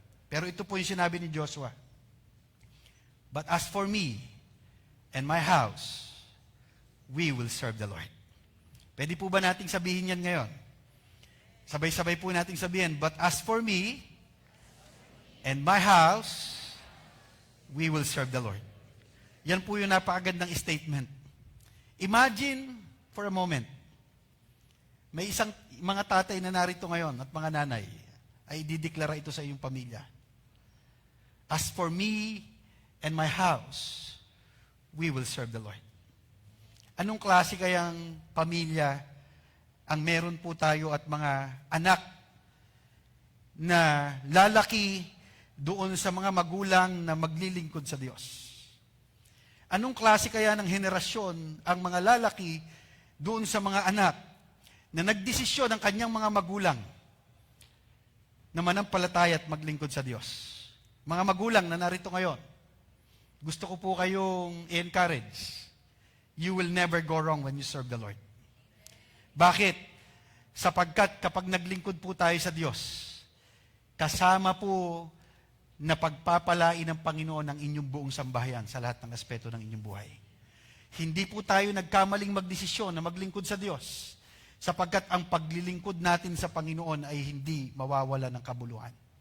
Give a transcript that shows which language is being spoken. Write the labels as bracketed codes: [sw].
[tl] Pero ito po yung sinabi ni Joshua. [en] But as for me and my house, we will serve the Lord. [tl] Pwede po ba nating sabihin yan ngayon? Sabay-sabay po nating sabihin, [en] but as for me and my house, we will serve the Lord. [tl] Yan po yung napakagandang statement. [en] Imagine for a moment, [tl] may isang mga tatay na narito ngayon at mga nanay ay dideklara ito sa iyong pamilya. [en] As for me and my house, we will serve the Lord. [tl] Anong klase kayang pamilya ang meron po tayo at mga anak na lalaki doon sa mga magulang na maglilingkod sa Diyos? Anong klase kaya ng henerasyon ang mga lalaki doon sa mga anak na nagdesisyon ng kanyang mga magulang na manampalataya at maglingkod sa Diyos? Mga magulang na narito ngayon, gusto ko po kayong i-encourage. [en] You will never go wrong when you serve the Lord. [tl] Bakit? Sapagkat kapag naglingkod po tayo sa Diyos, kasama po na pagpapalain ng Panginoon ang inyong buong sambahayan sa lahat ng aspeto ng inyong buhay. Hindi po tayo nagkamaling magdesisyon na maglingkod sa Diyos, sapagkat ang paglilingkod natin sa Panginoon ay hindi mawawala ng kabuluhan.